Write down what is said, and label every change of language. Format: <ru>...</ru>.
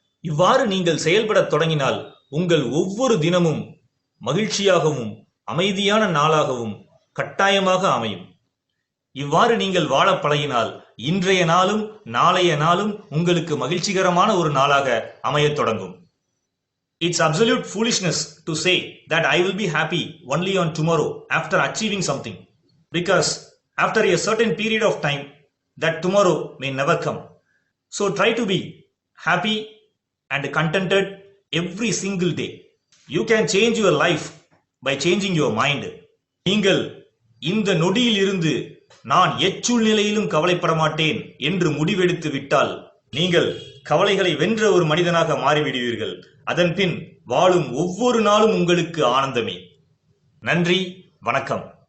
<ta>இவ்வாறு நீங்கள் செயல்படத் தொடங்கினால் உங்கள் ஒவ்வொரு தினமும் மகிழ்ச்சியாகவும் அமைதியான நாளாகவும் கட்டாயமாக அமையும். இவ்வாறு நீங்கள் வாழ பழகினால் இன்றைய நாளும் நாளைய நாளும் உங்களுக்கு மகிழ்ச்சிகரமான ஒரு நாளாக அமையத் தொடங்கும்.</ta> <en>It's absolute foolishness to say that I will be happy only on tomorrow after achieving something, because after a certain period of time that tomorrow may never come. So try to be happy and contented every single day. You can change your life by changing your mind.</en> <ta>நீங்கள் இந்த நொடியில் இருந்து நான் எச்சூழ்நிலையிலும் கவலைப்பட மாட்டேன் என்று முடிவெடுத்து விட்டால் நீங்கள் கவலைகளை வென்ற ஒரு மனிதனாக மாறிவிடுவீர்கள். அதன் பின் வாழும் ஒவ்வொரு நாளும் உங்களுக்கு ஆனந்தமே. நன்றி, வணக்கம்.</ta>